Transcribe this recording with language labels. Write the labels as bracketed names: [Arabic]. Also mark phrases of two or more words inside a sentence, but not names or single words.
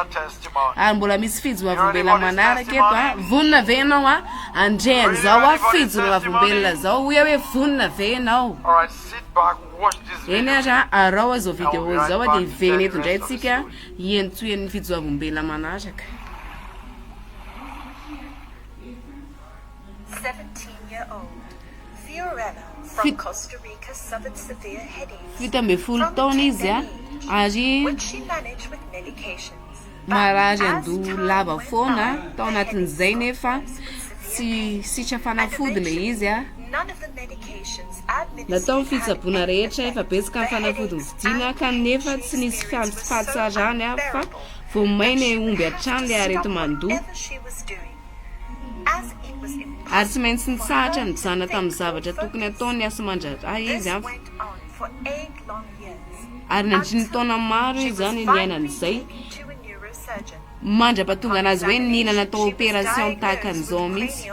[Malagasy] Ary mbola misy fijona vavolombelona manaraka eto vonina ve ianao andreany zao fijona vavolombelona zao hoe hoe vonina ve ianao. Eny ara arao zao video zao dia iveny eto indray tsika hientsoen'ny fijona vavolombelona manaraka. [English] 17-year-old Fiorella from Costa Rica suffered severe headaches, [Malagasy] Fito ambin'ny folo taona izy ary [English] which she managed with medications. [Malagasy] marary andoha lava foana tao anatin'izay nefa tsy sitra fanafody le izy [English] None of the medications administered [Malagasy] natao fitsaboana rehetra efa betsaka amin'ny fanafody vidiana kanefa tsy nisy fahatsarany fa vao maina omby hatrany le areto mandoha. Ary tsy maintsy nitsahatra ny mizana tamin'ny zavatra tokony ataony asa mandraraha izy ary nandriny taona maro izy zany niainan'izay mandra-pahatonga anazy hoe nilana atao opération tahaka an'izao mihitsy.